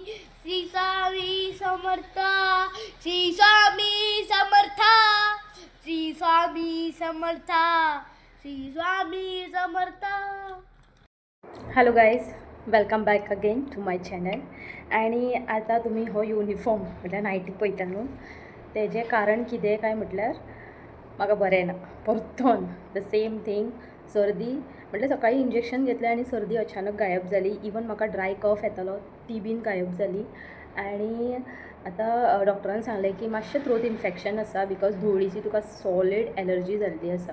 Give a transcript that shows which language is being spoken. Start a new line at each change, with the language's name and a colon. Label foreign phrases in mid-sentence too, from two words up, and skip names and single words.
Marathi: श्री स्वामी समर्था, श्री स्वामी समर्था, श्री स्वामी समर्था, श्री स्वामी समर्था.
English: Hello guys, welcome back again to my channel.
Konkani: आणि आता तुम्ही हो युनिफॉर्म म्हटल्यार नायटी पळयता न्हू, तेजें कारण कितें काय म्हटल्यार म्हाका बरें ना परतून
English: the same thing.
Konkani: सर्दी म्हटल्यार सकाळी इंजेक्शन घेतलें आनी सर्दी अचानक गायब जाली. इवन म्हाका
English: dry cough
Konkani: येतालो ती बीन गायब जाली. आनी आतां डॉक्टरान सांगलें की मातशें
English: throat infection
Konkani: आसा, बिकॉज धुळीची तुका
English: solid allergy
Konkani: जाल्ली आसा.